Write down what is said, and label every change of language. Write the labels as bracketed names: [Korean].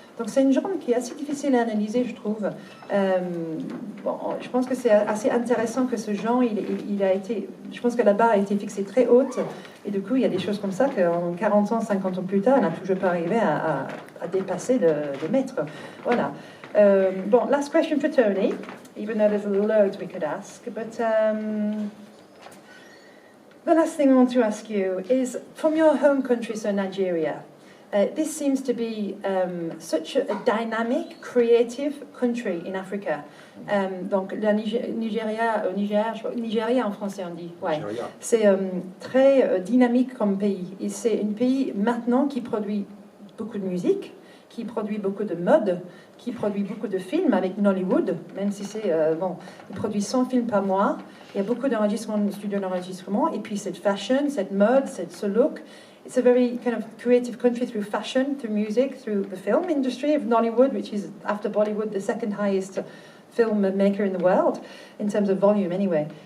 [French] Donc c'est une genre qui est assez difficile à analyser, je trouve. Je pense que c'est assez intéressant que ce genre, il a été... Je pense que la barre a été fixée très haute. Et du coup, il y a des choses comme ça qu'en 40 ans, 50 ans plus tard, on n'a toujours pas arrivé à dépasser le maître. Voilà. [English] Last question for Tony, even though there's loads we could ask. But the last thing I want to ask you is, from your home country, so Nigeria, this seems to be such a dynamic, creative country in Africa. [French] Donc, la Nigeria en français on dit. Ouais. C'est très dynamique comme pays. Et c'est un pays maintenant qui produit beaucoup de musique, qui produit beaucoup de mode, qui produit beaucoup de films avec Nollywood, même si c'est, il produit 100 films par mois. Il y a beaucoup d'enregistrements, de studios d'enregistrement. Et puis cette fashion, cette mode, ce look. [English] It's a very kind of creative country through fashion, through music, through the film industry of Nollywood, which is, after Bollywood, the second highest film maker in the world, in terms of volume anyway.